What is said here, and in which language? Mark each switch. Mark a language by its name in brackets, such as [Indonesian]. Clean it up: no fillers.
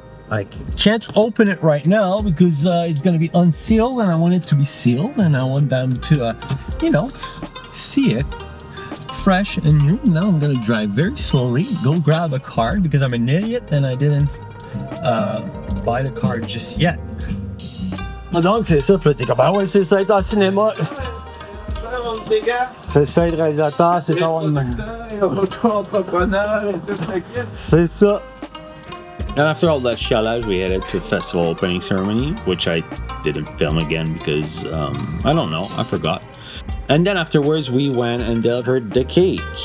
[English] I can't open it right now because it's gonna be unsealed, and I want it to be sealed, and I want them to, see it fresh and new. Now I'm gonna drive very slowly, go grab a card because I'm an idiot and I didn't buy the card just yet. [French] Donc c'est ça, puis t'es comme, ah ouais, c'est ça, être en cinéma. C'est ça, être réalisateur, c'est ça, c'est ça. [English] And after all that chialage, we headed to festival opening ceremony, which I didn't film again because, I don't know, I forgot. And then afterwards, we went and delivered the cake.